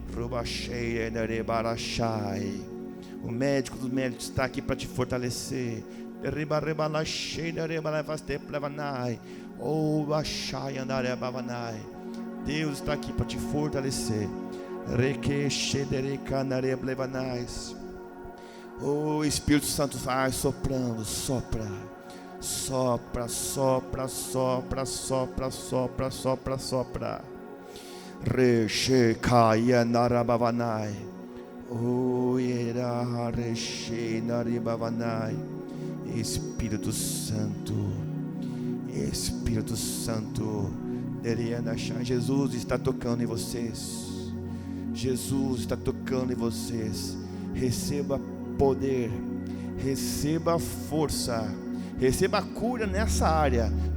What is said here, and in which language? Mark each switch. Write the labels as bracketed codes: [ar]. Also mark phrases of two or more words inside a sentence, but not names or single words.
[pt] O médico dos médicos está aqui para te fortalecer. Deus está aqui para te fortalecer. O Espírito Santo vai soprando, sopra, sopra, sopra, sopra, sopra, sopra, sopra, sopra. Rechekaya narabavanai. Oira rechenaribavanai. Espírito Santo, Espírito Santo, Jesus está tocando em vocês. Jesus está tocando em vocês. Receba poder, receba força, receba a cura nessa área.